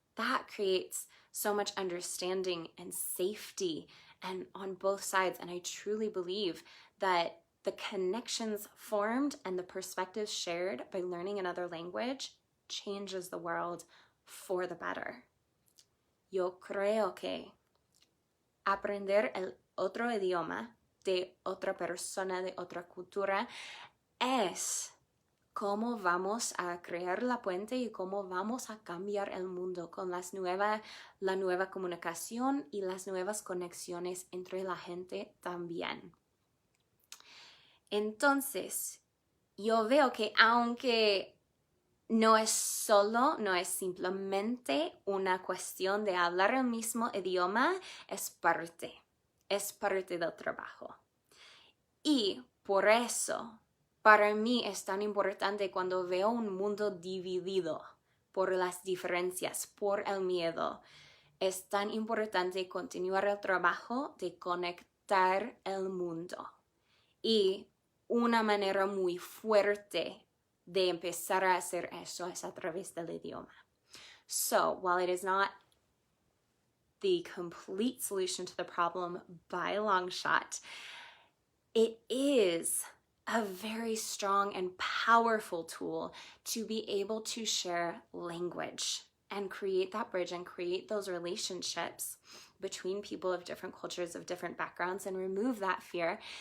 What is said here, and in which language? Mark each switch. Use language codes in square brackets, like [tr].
[en] That creates so much understanding and safety, and on both sides. And I truly believe that the connections formed and the perspectives shared by learning another language changes the world for the better. [es] Yo creo que aprender el otro idioma de otra persona, de otra cultura, es cómo vamos a crear la puente y cómo vamos a cambiar el mundo con la nueva comunicación y las nuevas conexiones entre la gente también. Entonces, yo veo que aunque no es simplemente una cuestión de hablar el mismo idioma, es parte del trabajo. Y por eso, para mí es tan importante cuando veo un mundo dividido por las diferencias, por el miedo. Es tan importante continuar el trabajo de conectar el mundo. Y una manera muy fuerte de empezar a hacer eso es a través del idioma. [en] So, while it is not the complete solution to the problem by a long shot, it is a very strong and powerful tool to be able to share language and create that bridge and create those relationships between people of different cultures, of different backgrounds, and remove that fear.